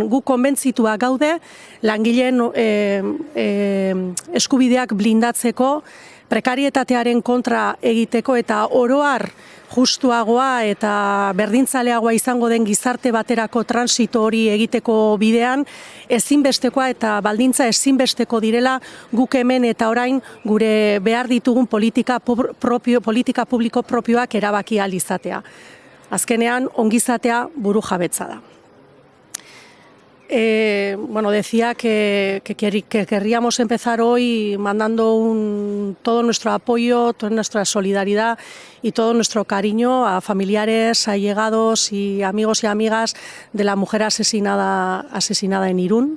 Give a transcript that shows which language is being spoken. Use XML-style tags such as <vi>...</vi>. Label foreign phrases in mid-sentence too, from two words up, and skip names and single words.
<eu>Gu konbentzitua gaude, langileen eskubideak blindatzeko, prekarietatearen kontra egiteko eta oroar justuagoa eta berdintzaleagoa izango den gizarte baterako transito hori egiteko bidean ezinbestekoa eta baldintza ezinbesteko direla guk hemen eta orain gure behar ditugun politika publiko propioak erabaki ahal izatea. Azkenean ongizatea burujabetza da.</eu> <es>Decía que querríamos empezar hoy mandando todo nuestro apoyo, toda nuestra solidaridad y todo nuestro cariño a familiares, allegados y amigos y amigas de la mujer asesinada en Irún.</es>